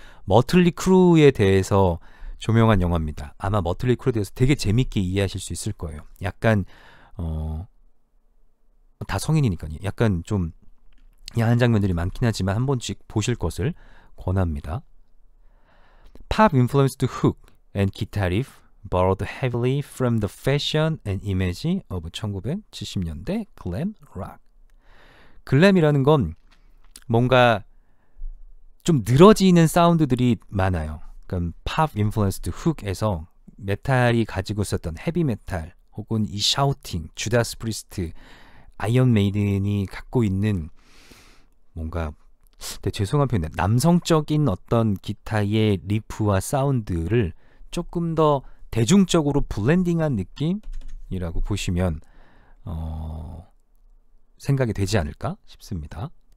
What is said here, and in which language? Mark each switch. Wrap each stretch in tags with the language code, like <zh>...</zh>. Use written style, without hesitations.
<ko>머틀리 크루에 대해서 조명한 영화입니다. 아마 머틀리 크루에 대해서 되게 재밌게 이해하실 수 있을 거예요. 약간 다 성인이니까요. 약간 좀 야한 장면들이 많긴 하지만 한 번씩 보실 것을 권합니다.</ko> <en>Pop influenced hook and guitar riff borrowed heavily from the fashion and image of 1970년대 glam rock.</en> <ko>글램이라는 건 뭔가 좀 늘어지는 사운드들이 많아요. 그러니까 팝 인플루언스드 훅에서 메탈이 가지고 있었던 헤비 메탈 혹은 이 샤우팅, 주다스 프리스트, 아이언 메이든이 갖고 있는 뭔가 되게 죄송한 표현인데 남성적인 어떤 기타의 리프와 사운드를 조금 더 대중적으로 블렌딩한 느낌이라고 보시면 생각이 되지 않을까 싶습니다.</ko>